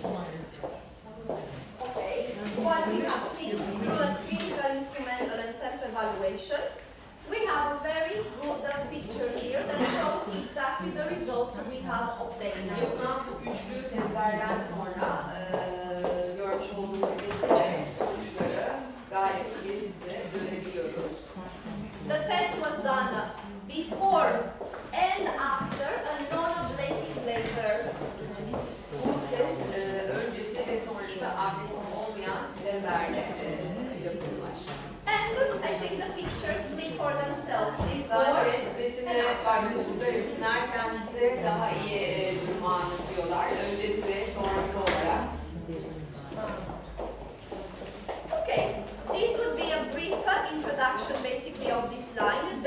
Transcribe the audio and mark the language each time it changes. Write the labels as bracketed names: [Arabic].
[English] Okay, what we have seen through the clinical, instrumental and self-evaluation, we have a very good picture here that shows exactly the results we have obtained. [Turkish] Yapılan üçlü testlerden sonra görmüş olduğumuz sonuçları gayet iyi bizde görebiliyoruz. [English] The test was done before and after a non-ablative laser. [Turkish] Bu test öncesi ve sonrası abletim olmayan lazerle yapılmış. [English] And I think the pictures speak for themselves. [Turkish] Zaten resimlere baktığımızda resimler kendisi daha iyi durumu anlatıyorlar. Öncesi ve sonrası olarak. [English] Okay, this would be a brief introduction basically of this line.